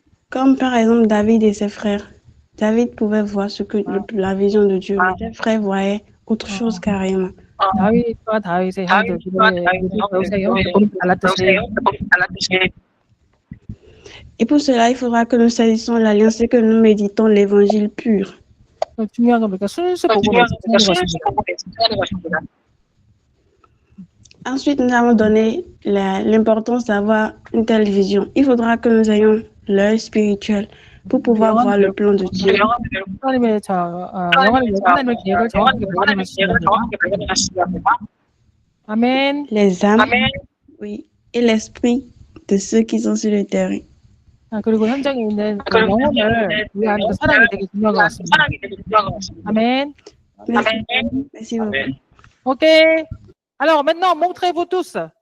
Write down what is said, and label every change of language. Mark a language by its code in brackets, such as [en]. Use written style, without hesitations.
[fr] Comme par exemple David et ses frères. David pouvait voir ce que la vision de Dieu. Mais ses frères voyaient autre chose carrément. [ko] 다윗과 다윗의 형제들의 달랐듯이 [fr] Et pour cela, il faudra que nous saisissions l'alliance et que nous méditons l'évangile pur. [ko] 중요한 건 우리가 순수 복음을 지키는 것입니다. [fr] Ensuite, nous avons donné l'importance d'avoir une telle vision. Il faudra que nous ayons l'œil spirituel pour pouvoir voir le plan de Dieu. [ko] 하나님의 하나님의 계획을 정확하게 발견하시는 아멘. [fr] Les âmes, oui, et l'esprit de ceux qui sont sur le terrain. [ko] 그리고 현장에 있는 그 영혼을 위한 그 사랑이 되게 중요한 것 같습니다. 아멘. [fr] Merci beaucoup. Ok. Alors maintenant, montrez-vous tous